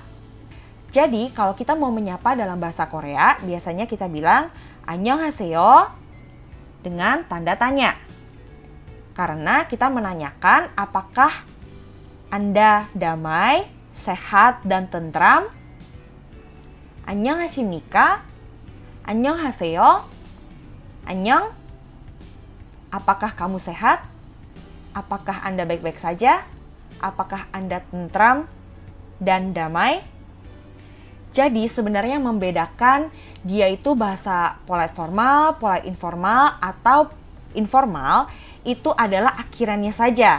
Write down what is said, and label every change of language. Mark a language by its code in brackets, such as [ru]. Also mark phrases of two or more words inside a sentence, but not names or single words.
[id] Jadi kalau kita mau menyapa dalam bahasa Korea, biasanya kita bilang 안녕하세요 dengan tanda tanya. Karena kita menanyakan apakah Anda damai, sehat, dan tentram. [ko] 안녕하십니까? 안녕하세요. 안녕. [id] Apakah kamu sehat? Apakah Anda baik-baik saja? Apakah Anda tentram dan damai? Jadi sebenarnya yang membedakan dia itu bahasa [en] polite formal, polite informal, [id] atau informal itu adalah akhirannya saja.